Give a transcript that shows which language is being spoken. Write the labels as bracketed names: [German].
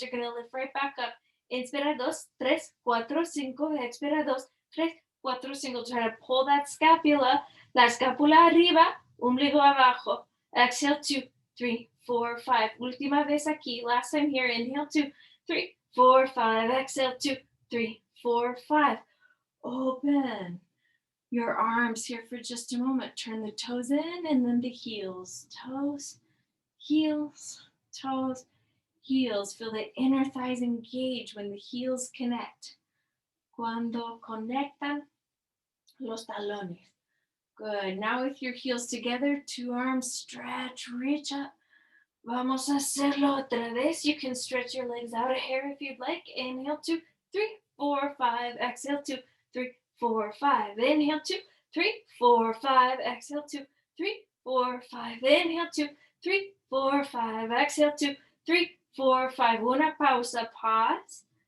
[English] You're going to lift right back up. Inspira, 2, 3, 4, 5. Expira, 2, 3, 4, 5. Try to pull that scapula. [Spanish] La escápula arriba, ombligo abajo. [English] Exhale, 2, 3, 4, 5. [Spanish] Última vez aquí. [English] Last time here. Inhale, 2, 3, 4, 5. Exhale, 2, 3, 4, 5. Open your arms here for just a moment. Turn the toes in and then the heels. Toes, heels, toes, heels. Feel the inner thighs engage when the heels connect. [Spanish] Cuando conectan los talones. [English] Good. Now with your heels together, two arms stretch, reach up. [Spanish] Vamos a hacerlo otra vez. [English] You can stretch your legs out a hair if you'd like. Inhale, 2, 3, 4, 5. Exhale, 2, 3, 4, 5. Inhale, 2, 3, 4, 5. Exhale, 2, 3, 4, 5. Inhale, 2, 3, 4, 5. Exhale, 2, 3, 4, 5. [Spanish] Una pausa. [English] Pause.